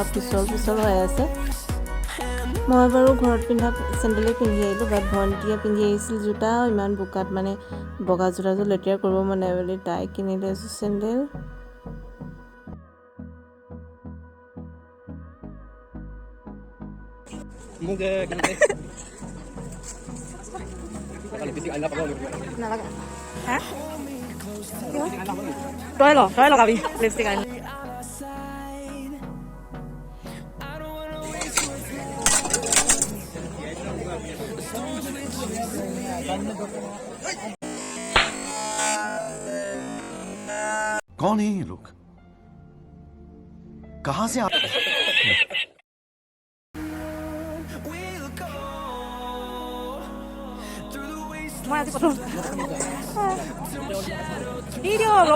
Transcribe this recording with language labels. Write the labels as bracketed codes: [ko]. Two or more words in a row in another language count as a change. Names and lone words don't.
[as] পিছল হৈ আছে মই বাৰু ঘৰত পিন্ধা চেণ্ডেলেই পিন্ধি আহিলোঁ বাট ভণ্টিয়ে পিন্ধি আহিছিল জোতা ইমান বোকাত মানে বগা জোতাযোৰ লেতেৰা কৰিব মন নাই বুলি তাই কিনিলে এযোৰ চেণ্ডেল তই লগাবি লিপষ্টিক আনি [hi] कौन है ये लोग कहां से [as] মই আজি প্ৰথম ভিডিঅ'